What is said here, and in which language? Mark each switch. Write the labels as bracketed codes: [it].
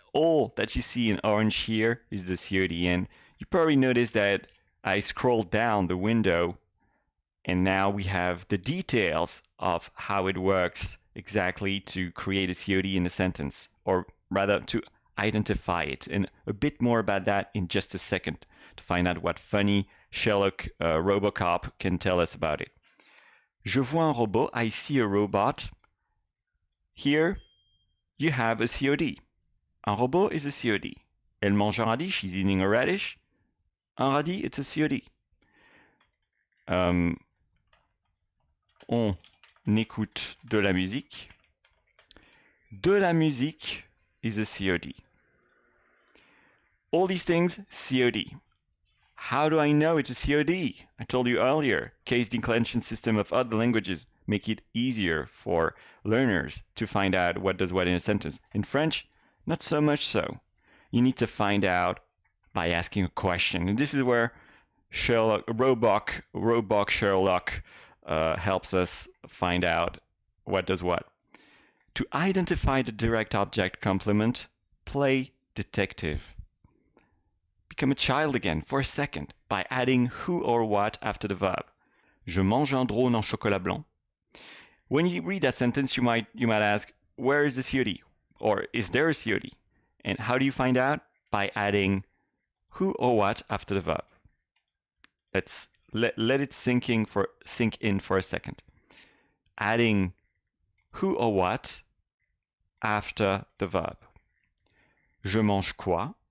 [en] All that you see in orange here is the COD, and you probably noticed that I scrolled down the window, and now we have the details of how it works exactly to create a COD in a sentence, or rather to identify it, and a bit more about that in just a second to find out what funny Sherlock Robocop can tell us about it. [fr] Je vois un robot, [en] I see a robot. Here you have a COD. [fr] Un robot [en] is a COD. [fr] Elle mange un radis, [en] she's eating a radish. [fr] Un radis, [en] it's a COD. [fr] On écoute de la musique. De la musique [en] is a COD. All these things, COD. How do I know it's a COD? I told you earlier, case declension system of other languages make it easier for learners to find out what does what in a sentence. In French, not so much so. You need to find out by asking a question. And this is where Robot Sherlock helps us find out what does what. To identify the direct object complement, play detective. Become a child again for a second by adding who or what after the verb. [fr] Je mange un drone en chocolat blanc. [en] When you read that sentence, you might ask, where is the COD? Or is there a COD? And how do you find out? By adding who or what after the verb. Let's let it sink in for a second. Adding who or what after the verb. [fr] Je mange quoi?